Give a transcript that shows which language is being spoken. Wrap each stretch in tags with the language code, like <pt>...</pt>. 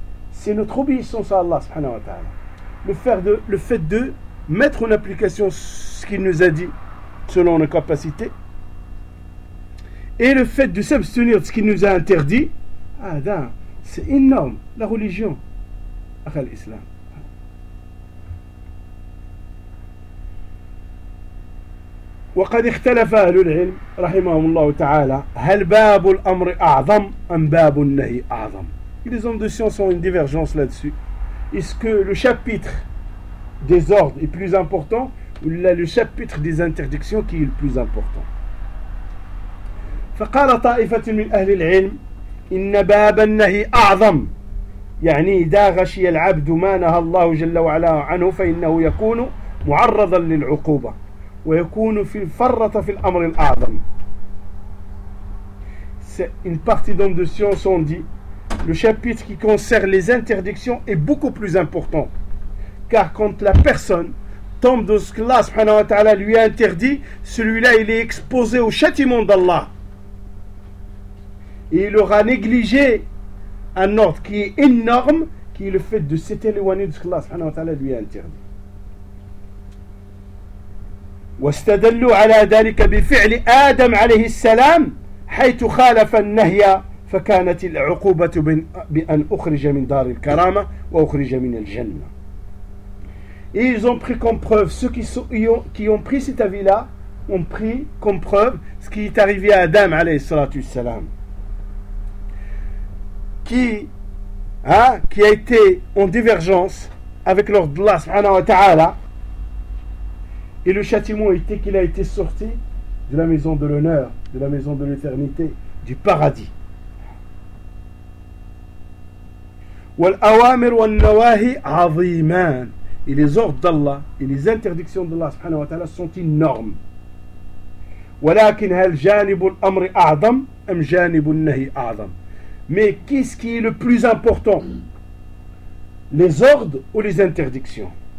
<fr>C'est notre obéissance à Allah subhanahu wa ta'ala. Le fait de mettre en application ce qu'il nous a dit selon nos capacités. Et le fait de s'abstenir de ce qu'il nous a interdit, c'est énorme, la religion, après l'islam.</fr> <ar>وَقَدْ اِخْتَلَفَ أَهْلُ الْعِلْمِ رَحِمَهُمُ اللَّهُ تَعَالَى هَلْ بَابُ الْأَمْرِ أَعْظَمْ أَمْ بَابُ النَّهِ أَعْظَمْ</ar> <fr>Les hommes de science ont une divergence là-dessus. Est-ce que le chapitre des ordres est plus important ou là, le chapitre des interdictions qui est le plus important?</fr> <ar>فقال طائفة من أهل العلم إن باب النهي أعظم يعني إذا غشي العبد ما نهى الله جل وعلا عنه فإنه يكون معرضا للعقوبة ويكون في الفرة في الأمر الأعظم</ar> <fr>C'est une partie d'hommes de science ont dit le chapitre qui concerne les interdictions est beaucoup plus important car quand la personne tombe dans ce que Allah subhanahu wa ta'ala lui a interdit celui-là il est exposé au châtiment d'Allah Et il aura négligé un ordre qui est énorme, qui est le fait de s'éloigner de ce qu'Allah subhanahu wa ta'ala lui a interdit.</fr> <ar>واستدلوا على ذلك بفعل آدم عليه السلام حيث خالف النهي فكانت العقوبة بأن أخرج من دار الكرامة وأخرج من الجنة.</ar> <fr>Et ils ont pris comme preuve ceux qui ont pris cet avis-là ont pris comme preuve ce qui est arrivé à Adam عليه الصلاة qui a été en divergence avec l'ordre d'Allah subhanahu wa ta'ala et le châtiment était qu'il a été sorti de la maison de l'honneur, de la maison de l'éternité, du paradis.</fr> <ar>والأوامر والنواهي عظيمان</ar> <fr>et les ordres d'Allah et les interdictions d'Allah subhanahu wa ta'ala sont énormes.</fr> <ar>ولكن هل جانب الأمر أعظم أم جانب النهي أعظم</ar> <fr>Mais qu'est-ce qui est le plus important? Les ordres ou les interdictions?</fr>